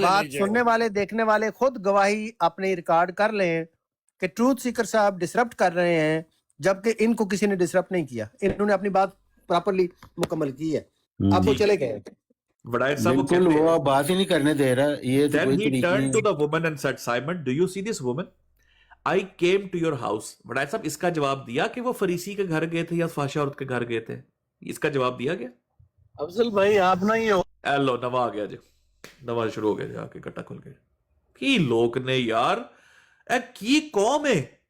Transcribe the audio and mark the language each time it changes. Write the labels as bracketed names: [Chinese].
[Urdu] بات سننے والے دیکھنے والے خود گواہی اپنی ریکارڈ کر لیں کہ ٹروتھ سیکر صاحب ڈسرپٹ کر رہے ہیں، جبکہ ان کو کسی نے ڈسرپٹ نہیں کیا، انہوں نے اپنی بات پراپرلی مکمل کی ہے۔ اب وہ چلے گئے، بالکل وہ بات ہی نہیں کرنے دے رہا۔ یہ [English] Then he turned to the woman and said, Simon, do you see this woman? I came to your house. [Urdu] وڈائر صاحب اس کا جواب دیا کہ وہ فریسی کے گھر گئے تھے یا فحشہ عورت کے گھر گئے تھے؟ اس کا جواب دیا گیا؟ افضل بھائی آپ نہیں ہو، [Punjabi] ایلو نوا آ گیا جی، نوا شروع ہو گیا جی، آ کے کٹا کھل گیا۔ کی لوگ نے یار، اے کی قوم ہے،